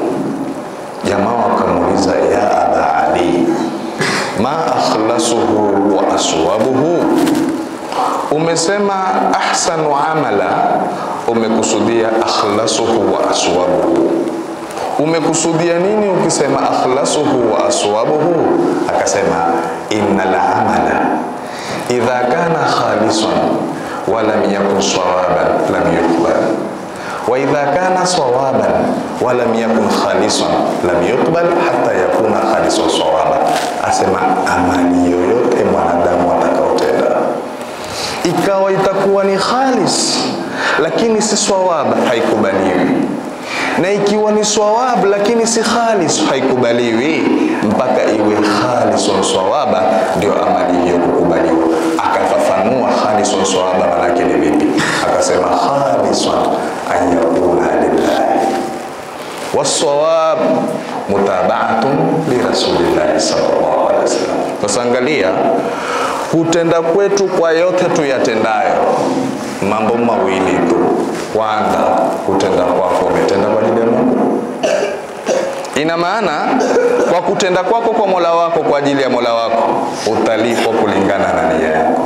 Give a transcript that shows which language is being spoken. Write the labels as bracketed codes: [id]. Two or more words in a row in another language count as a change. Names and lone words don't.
[sw] Jamaa wakamuuliza, [ar] يا أبا علي، ما أخلصه وأصوبه? [sw] Umesema [ar] أحسن عملا, [sw] umekusudia [ar] أخلصه وأصوبه. [sw] Umekusudia nini ukisema [ar] أخلصه وأصوبه? Akasema إن العمل إذا كان خالصا ولم يكن صوابا لم يقبل، وإذا كان صوابا ولم يكن خالصا لم يقبل حتى يكون خالصا صوابا. [sw] Asema amali yoyote mwanadamu atakaotenda ikawa itakuwa ni khalis lakini si sawab, haikubaliwi. Na ikiwa ni sawab lakini si khalis, haikubaliwi mpaka iwe [ar] خالص صوابا [sw] ndio amali hiyo kukubaliwa. Akafafanua [ar] خالص صوابا [sw] maana yake ni vipi? [ar] Akasema خالص أن يكون لله والصواب متابعة لرسول الله صلى الله عليه وسلم. [sw] Tusangalia kutenda kwetu kwa yote tuyatendayo, mambo mawili tu. Kwanza, kutenda kwako umetenda kwa ajili ya Mungu. Ina maana kwa kutenda kwako kwa Mola wako kwa ajili ya Mola wako utalipwa kulingana na nia yako.